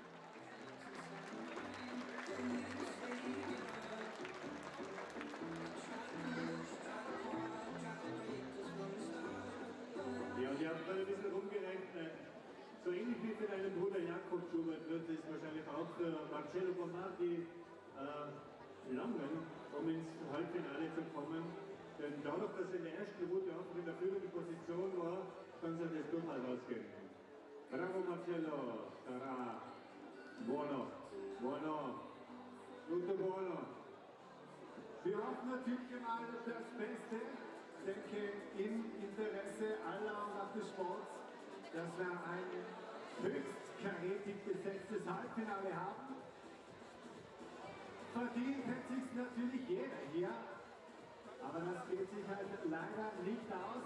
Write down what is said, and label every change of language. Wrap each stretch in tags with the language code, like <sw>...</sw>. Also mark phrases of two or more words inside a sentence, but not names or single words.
<de>Ja, und ich habe gerade ein bisschen rumgerechnet. So ähnlich wie für deinen Bruder Jakob Schubert wird es wahrscheinlich auch für Marcello Bombardi langen, um ins Halbfinale zu kommen. Denn dadurch, dass er in der ersten Route auch in der führenden Position war, kann sich das durchaus ausgehen.</de> <it>Bravo Marcello, Sarah, buono, buono, tutto buono.</it> <de>Wir hoffen natürlich mal das Beste. Ich denke, im Interesse aller und auch des Sports, dass wir ein höchst karätig besetztes Halbfinale haben. Verdient hätte sich natürlich jeder hier, aber das geht sich halt leider nicht aus.</de>